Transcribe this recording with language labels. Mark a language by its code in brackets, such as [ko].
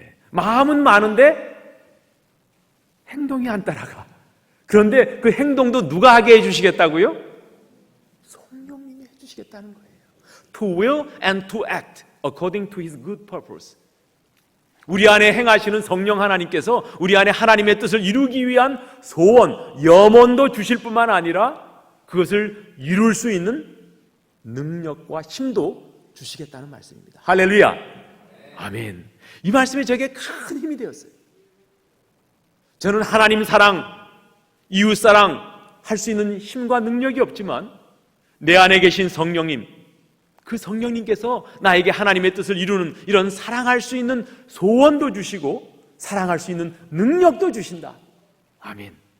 [ko] 마음은 많은데 행동이 안 따라가. 그런데 그 행동도 누가 하게 해주시겠다고요? 성령님이 해주시겠다는 거예요. [en] To will and to act according to His good purpose. [ko] 우리 안에 행하시는 성령 하나님께서 우리 안에 하나님의 뜻을 이루기 위한 소원, 염원도 주실 뿐만 아니라 그것을 이룰 수 있는 능력과 힘도 주시겠다는 말씀입니다. 할렐루야. 아멘. 이 말씀이 저에게 큰 힘이 되었어요. 저는 하나님 사랑, 이웃 사랑 할 수 있는 힘과 능력이 없지만 내 안에 계신 성령님, 그 성령님께서 나에게 하나님의 뜻을 이루는 이런 사랑할 수 있는 소원도 주시고 사랑할 수 있는 능력도 주신다. 아멘.